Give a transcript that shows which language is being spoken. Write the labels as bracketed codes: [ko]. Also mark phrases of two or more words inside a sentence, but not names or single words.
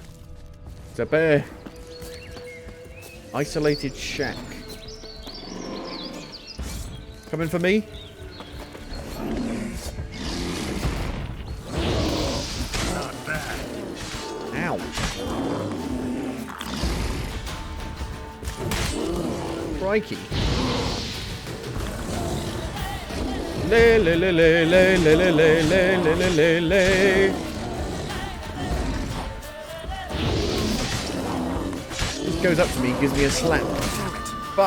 [en] It's a bear. Isolated shack. Coming for me? Not bad. Ow. Crikey. Le le le le le le le le le le le le. This goes up to me, gives me a slap. Fuck.